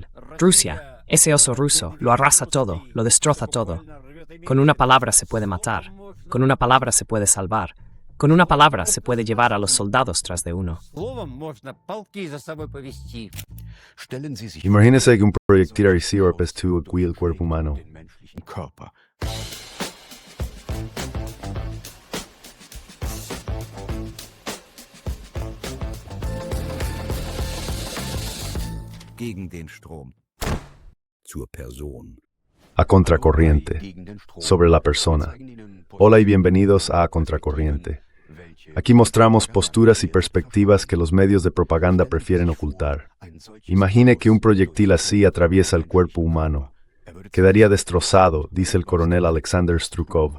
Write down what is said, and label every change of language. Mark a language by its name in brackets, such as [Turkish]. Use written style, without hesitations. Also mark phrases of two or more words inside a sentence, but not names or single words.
[Spanish] Rusia, ese oso ruso, lo arrasa todo, lo destroza todo. Con una palabra se puede matar, con una palabra se puede salvar, con una palabra se puede llevar a los soldados tras de uno. Imagínese que un proyectil Arecibo aquí el cuerpo humano. [German] Gegen den Strom. Zur Person. [Spanish] A contracorriente. Sobre la persona. Hola y bienvenidos a Contracorriente. Aquí mostramos posturas y perspectivas que los medios de propaganda prefieren ocultar. Imagine que un proyectil así atraviesa el cuerpo humano. Quedaría destrozado, dice el coronel Alexander Strukov.